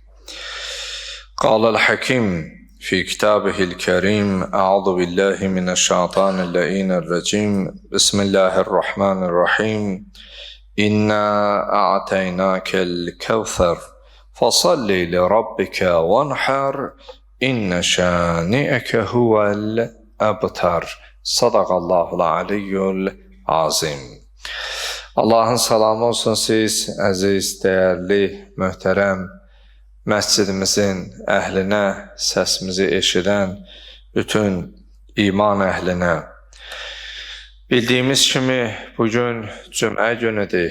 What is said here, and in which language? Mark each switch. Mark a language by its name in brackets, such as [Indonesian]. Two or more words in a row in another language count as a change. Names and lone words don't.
[Arabic] قال الحكيم في كتابه الكريم أعوذ بالله من الشيطان اللعين الرجيم بسم الله الرحمن الرحيم إنا أعطيناك الكوثر فصل لربك وانحر إن شانئك هو الأبتر صدق الله العلي العظيم. [Azerbaijani] Allahın salamı olsun siz, əziz, dəyərli, möhtərəm məscidimizin əhlinə, səsimizi eşidən bütün iman əhlinə. Bildiyimiz kimi bugün cümə günüdür.